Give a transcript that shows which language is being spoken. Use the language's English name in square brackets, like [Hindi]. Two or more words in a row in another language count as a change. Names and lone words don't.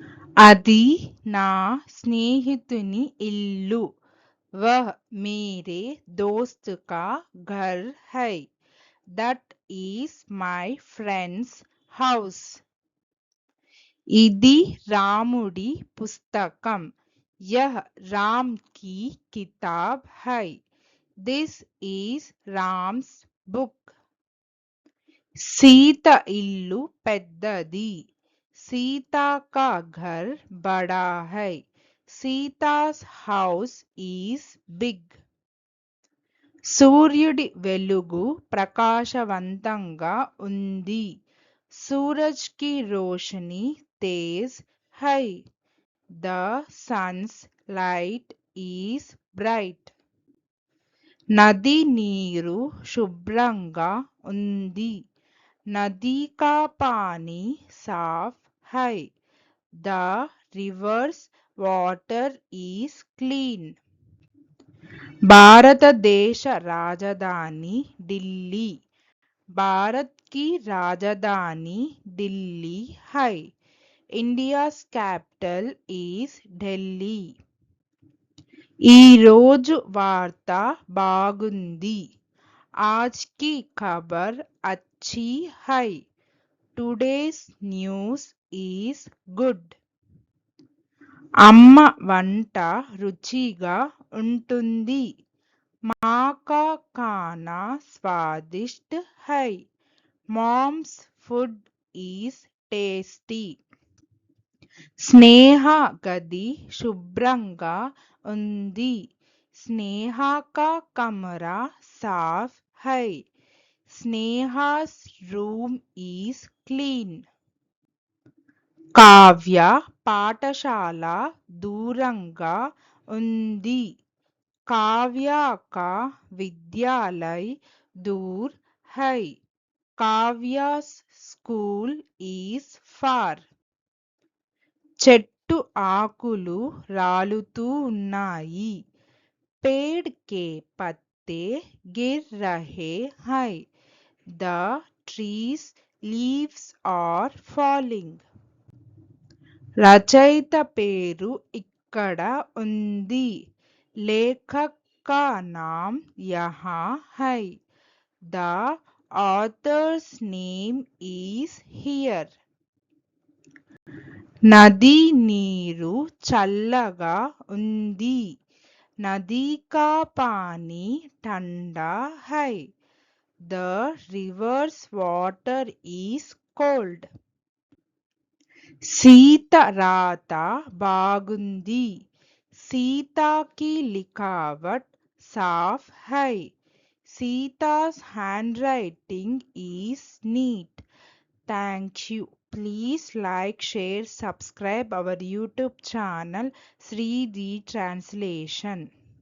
[Telugu] అది నా స్నేహితుని ఇల్లు. [Hindi] वह मेरे दोस्त का घर है. [English] That is my friend's house. [Telugu] ఇది రాముడి పుస్తకం. [Hindi] यह राम की किताब है. [English] This is Ram's book. [Telugu] సీత ఇల్లు పెద్దది. [Hindi] सीता का घर बड़ा है. [English] Sita's house is big. [Telugu] సూర్యుడి వెలుగు ప్రకాశవంతంగా ఉంది. [Hindi] सूरज की रोशनी तेज़ है. [English] The sun's light is bright. [Telugu] నది నీరు శుభ్రంగా ఉంది. [Hindi] नदी का पानी साफ़ है. [English] The river's water is clean. [Telugu] భారతదేశ రాజధాని ఢిల్లీ. [Hindi] भारत की राजधानी दिल्ली है. [English] India's capital is Delhi. [Telugu] ఈరోజు వార్త బాగుంది. [Hindi] आज की ख़बर अच्छी है. [English] Today's news is good. [Telugu] అమ్మ వంట రుచిగా ఉంటుంది. [Hindi] माँ का खाना स्वादिष्ट है. [English] Mom's food is tasty. [Telugu] స్నేహ గది శుభ్రంగా ఉంది. [Hindi] स्नेहा का कमरा साफ़ है. [English] Sneha's room is clean. [Telugu] కావ్య పాఠశాల దూరంగా ఉంది. [Hindi] काव्या का विद्यालय दूर है. [English] काव्या's school is far. [Telugu] చెట్టు ఆకులు రాలుతూ ఉన్నాయి. [Hindi] पेड़ के पत्ते गिर रहे हैं. [English] The trees leaves are falling. [Telugu] రచయిత పేరు ఇక్కడ ఉంది. [Hindi] लेखक का नाम यहाँ है. [English] The author's name is here. [Telugu] నది నీరు చల్లగా ఉంది. [Hindi] नदी का पानी ठंडा है. [English] The river's water is cold. [Telugu] సీత రాత బాగుంది. [Hindi] सीता की लिखावट साफ है. [English] Sita's handwriting is neat. Thank you. Please like, share, subscribe our YouTube channel Sri Translation.